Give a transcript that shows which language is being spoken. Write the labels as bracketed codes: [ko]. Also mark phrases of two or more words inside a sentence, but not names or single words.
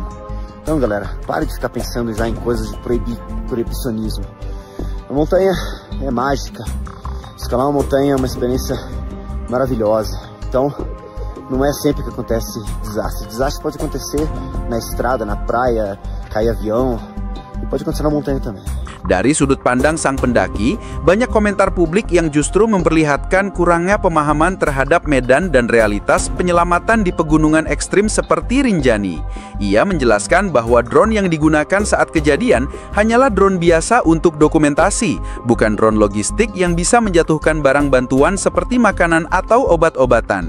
[pt] Então, galera, pare de ficar pensando já em coisas de proibicionismo. A montanha é mágica. Escalar uma montanha é uma experiência maravilhosa. Então, não é sempre que acontece desastre. Desastre pode acontecer na estrada, na praia, cair avião, e pode acontecer na montanha também. [id] Dari sudut pandang sang pendaki, banyak komentar publik yang justru memperlihatkan kurangnya pemahaman terhadap medan dan realitas penyelamatan di pegunungan ekstrim seperti Rinjani. Ia menjelaskan bahwa drone yang digunakan saat kejadian hanyalah drone biasa untuk dokumentasi, bukan drone logistik yang bisa menjatuhkan barang bantuan seperti makanan atau obat-obatan.